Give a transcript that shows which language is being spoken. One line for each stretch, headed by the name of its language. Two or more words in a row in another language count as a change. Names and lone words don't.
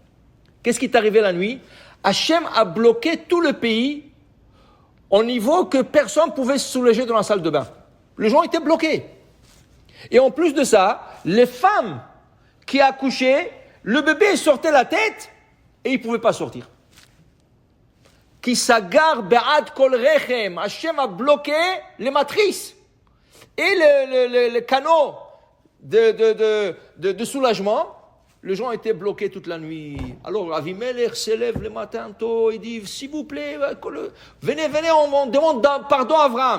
French: Hachem a bloqué tout le pays au niveau que personne ne pouvait se soulager dans la salle de bain. Les gens étaient bloqués. Et en plus de ça, les femmes qui accouchaient, le bébé sortait la tête et il ne pouvait pas sortir.
Hebrew: כי עצר בעד כל רחם.
French: Hachem a bloqué les matrices et le canot de soulagement. Les gens étaient bloqués toute la nuit. Alors Avimelech s'élève le matin tôt, il dit, s'il vous plaît, venez, on demande pardon à Avraham.